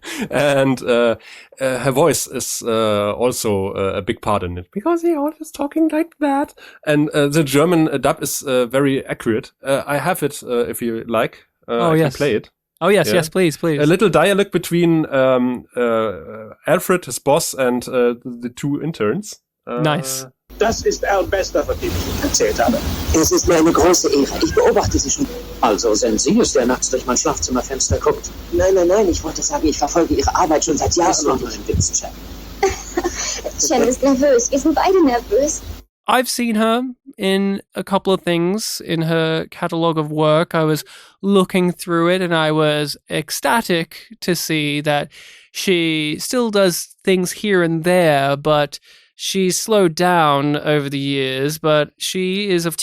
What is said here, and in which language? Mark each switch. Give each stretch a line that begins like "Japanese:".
English: And her voice is also a big part in it, because he always talking like that. And the German dub is very accurate. I have it if you like. I can play it. Oh, yes, yes, please. A little dialogue between Alfred, his boss, and the two interns. Nice.
German: Das ist Al Bester, von dem ich Ihnen erzählt habe. Es ist mir eine große Ehre. Ich beobachte Sie schon. Also sind Sie es, der nachts durch mein Schlafzimmerfenster guckt? Nein. Ich wollte sagen, ich verfolge Ihre Arbeit schon seit Jahren. Das war nur ein Witz, Chen. Chen ist nervös. Wir sind beide nervös.
English: I've seen her in a couple of things in her catalogue of work. I was looking through it and I was ecstatic to see that she still does things here and there, but she's slowed down over the years, but she is, of course...